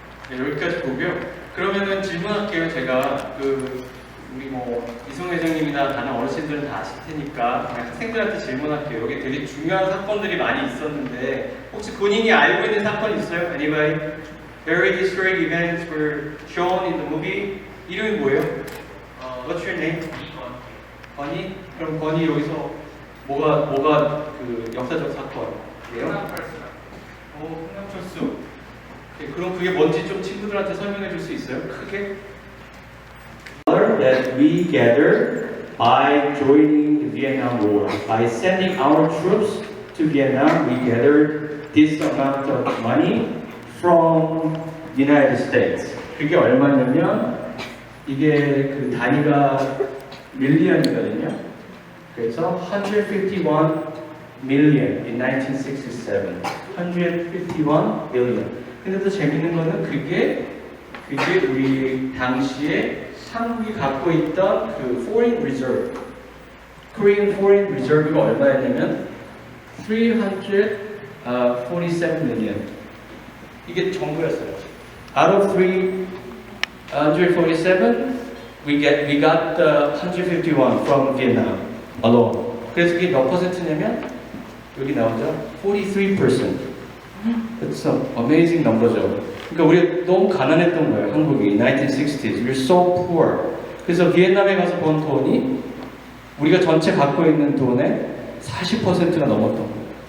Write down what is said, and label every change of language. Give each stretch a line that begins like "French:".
Korean: 네, 여기까지 보고요. 그러면은 질문할게요. 제가 우리 이승훈 회장님이나 다른 어르신들은 다 아실 테니까 그냥 학생들한테 질문할게요. 여기 되게 중요한 사건들이 많이 있었는데 혹시 본인이 알고 있는 사건 있어요?
English: Anybody? Very historic events were shown in the movie.
Korean: 이름이 뭐예요?
English: What's your name? 버니?
Korean: 그럼 버니 여기서 뭐가 그 역사적 사건이에요? 흥남철수. 그럼 그게 뭔지 좀 친구들한테 설명해 줄 수 있어요? 크게?
English: That we gathered by joining the Vietnam War. By sending our troops to Vietnam, we gathered this amount of money from the United States.
Korean: 그게 얼마냐면 이게 그 단위가 밀리언이거든요.
English: 그래서 151 million in 1967. 151 million.
Korean: 근데 또 재밌는 거는 그게 우리 당시에 한국이 갖고 있던 그 foreign reserve, Korean foreign reserve가 얼마였냐면 347 million. 이게 전부였어요.
English: Out of 347, we got the 151 from Vietnam alone.
Korean: 그래서 이게 몇 퍼센트냐면 여기 나오죠? 43%.
English: That's an amazing number죠.
Korean: 그러니까 우리 너무 가난했던 거예요, 한국이.
English: 1960s. We're so poor.
Korean: 그래서 비엔남에 가서 번 돈이 우리가 전체 갖고 있는 돈의 40%가 넘었던 거예요.